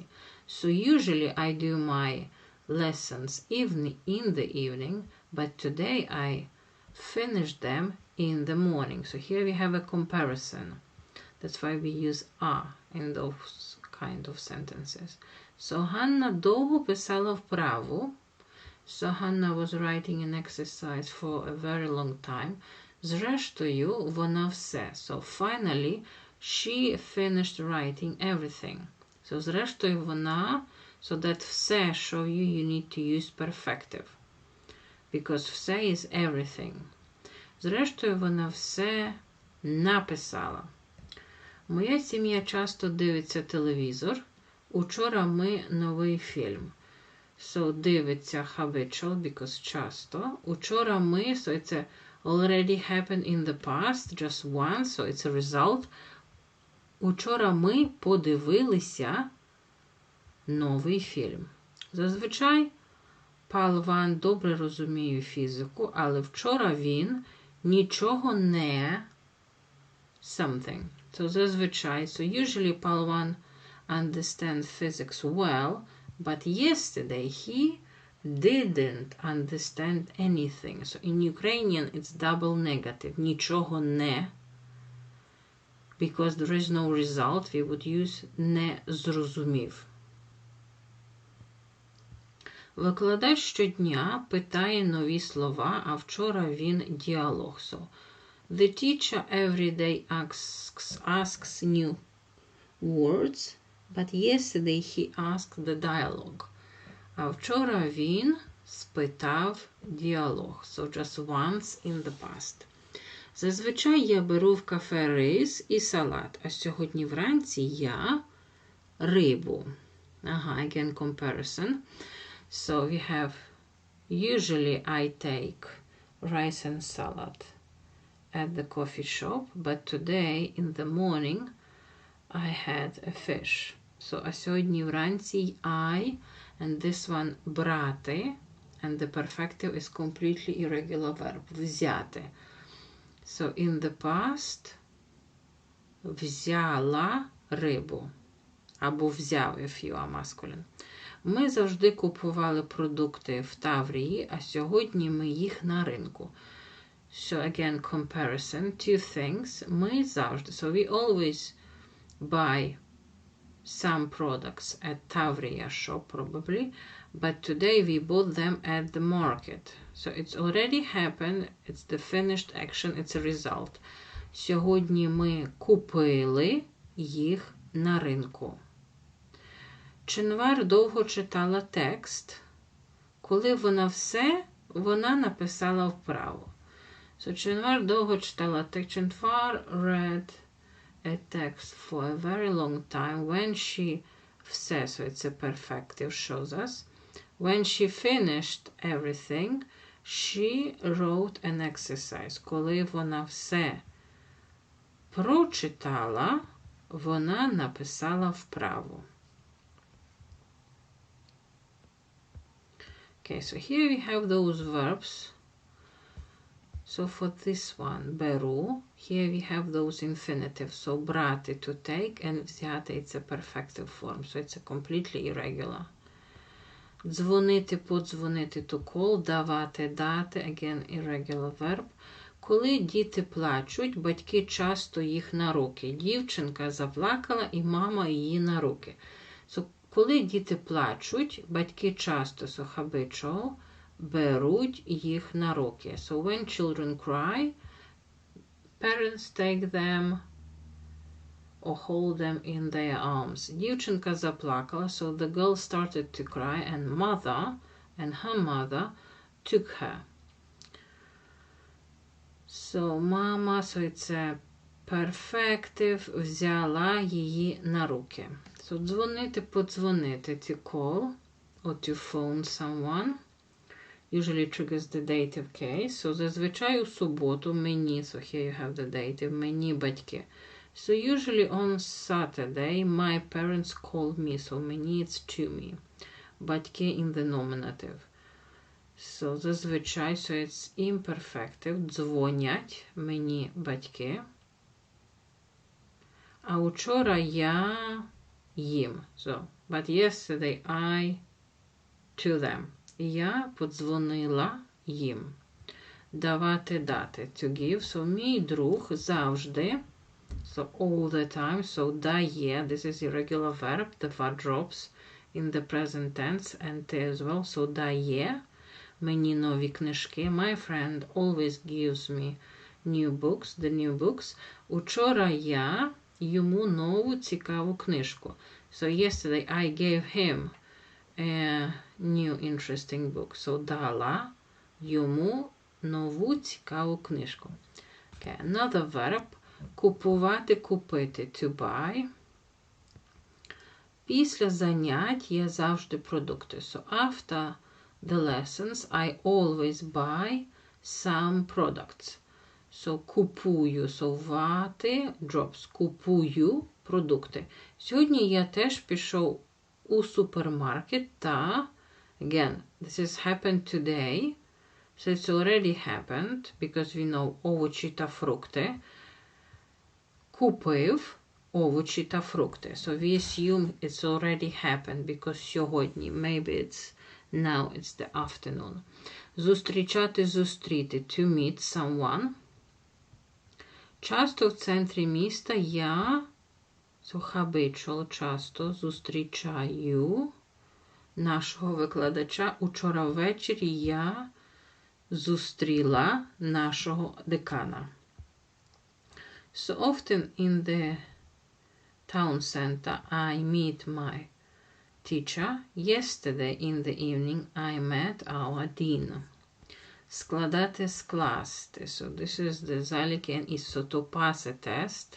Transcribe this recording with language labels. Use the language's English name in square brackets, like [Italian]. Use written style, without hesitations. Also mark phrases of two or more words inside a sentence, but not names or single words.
[English] So usually I do my lessons in the evening, but today I finished them in the morning. So here we have a comparison. That's why we use a in those kind of sentences. [Ukrainian] So Ганна довго писала вправу. [English] So Hannah was writing an exercise for a very long time. [Ukrainian] Зрештою, вона все. [English] So finally, she finished writing everything. [Ukrainian] So зрештою, вона, [English] so that все show you need to use perfective. Because все is everything. [Ukrainian] Зрештою, вона все написала. Моя сім'я часто дивиться телевізор. Учора ми новий фільм. So дивиться [English] habitual, because [Ukrainian] часто. Учора ми, [English] so it's a already happened in the past, just once, so it's a result. [Ukrainian] Учора ми подивилися новий фільм. Зазвичай Палван добре розуміє фізику, але вчора він нічого не something. [English] So зазвичай, so usually Palwan understands physics well, but yesterday he didn't understand anything. So in Ukrainian it's double negative. [Ukrainian] Нічого не. [English] Because there is no result, we would use [Ukrainian] не зрозумів. Викладач щодня питає нові слова, а вчора він діалог. [English] So, the teacher every day asks new words, but yesterday he asked the dialogue. [Ukrainian] А вчора він спитав діалог. [English] So just once in the past. [Ukrainian] Зазвичай я беру в кафе рис і салат, а сьогодні вранці я рибу. [English] Again comparison. So we have, usually I take rice and salad at the coffee shop, but today in the morning I had a fish. So [Ukrainian] а сьогодні вранці [English] I, and this one брати, and the perfective is completely irregular verb, взяти. So in the past, [Ukrainian] взяла рибу, або взяв, [English] if you are masculine. [Ukrainian] Ми завжди купували продукти в Таврії, а сьогодні ми їх на ринку. [English] So again, comparison, two things. [Ukrainian] Ми завжди, [English] so we always buy some products at Tavria shop probably, but today we bought them at the market. So it's already happened, it's the finished action, it's a result. [Ukrainian] Сьогодні ми купили їх на ринку. Чинвар довго читала текст. Коли вона написала вправо. So Чинвар довго читала текст. [English] Чинвар read a text for a very long time. When she все, so it's a perfective, shows us. When she finished everything, she wrote an exercise. [Ukrainian] Коли вона все прочитала, вона написала вправо. [English] Okay, so here we have those verbs. So for this one, беру, here we have those infinitives. So брати, to take, and взяти, it's a perfective form. So it's a completely irregular. [Ukrainian] Дзвонити, подзвонити, [English] to call, [Ukrainian] давати, дати, [English] again, irregular verb. [Ukrainian] Коли діти плачуть, батьки часто їх на руки. Дівчинка заплакала і мама її на руки. So, коли діти плачуть, батьки часто, [English] so habitual, [Ukrainian] беруть їх на руки. [English] So when children cry, parents take them or hold them in their arms. [Ukrainian] Дівчинка заплакала, [English] so the girl started to cry and her mother took her. So мама, so it's a perfective, [Ukrainian] взяла її на руки. So дзвонити, подзвонити, [English] to call or to phone someone. Usually triggers the dative case. [Ukrainian] So зазвичай у суботу мені, [English] so here you have the dative, [Ukrainian] мені батьки. [English] So usually on Saturday my parents call me, so мені it's to me. Батьки in the nominative. So зазвичай, so it's imperfective, [Ukrainian] дзвонять мені батьки. А учора я їм. [English] So, but yesterday I to them. [Ukrainian] Я подзвонила їм. Давати, дати, [English] to give. So, [Ukrainian] мій друг завжди, [English] so all the time, so дає, this is irregular verb, the verb drops in the present tense and T as well, so [Ukrainian] дає мені нові книжки. [English] My friend always gives me new books, the new books. [Ukrainian] Учора я йому нову цікаву книжку. [English] So yesterday I gave him a new interesting book. [Ukrainian] So дала йому нову цікаву книжку. [English] Okay, another verb. [Ukrainian] Купувати, купити, [English] to buy. [Ukrainian] Після занять є завжди продукти. [English] So after the lessons I always buy some products. [Ukrainian] So купую, so вати, drops, купую продукти. Сьогодні я теж пішов у супермаркет та, [English] again, this has happened today, so it's already happened, because we know [Ukrainian] овочі та фрукти. Купив овочі та фрукти. [English] So we assume it's already happened, because сьогодні, maybe it's Now it's the afternoon. [Ukrainian] Зустрічати, зустріти. [English] To meet someone. [Ukrainian] Часто в центрі міста я, [English] so habitual, [Ukrainian] часто зустрічаю нашого викладача. Учора ввечері я зустріла нашого декана. [English] So often in the town center I meet my teacher. Yesterday in the evening I met our dean. [Ukrainian] Складати, скласти. [English] So this is the заліки and is so to pass a test.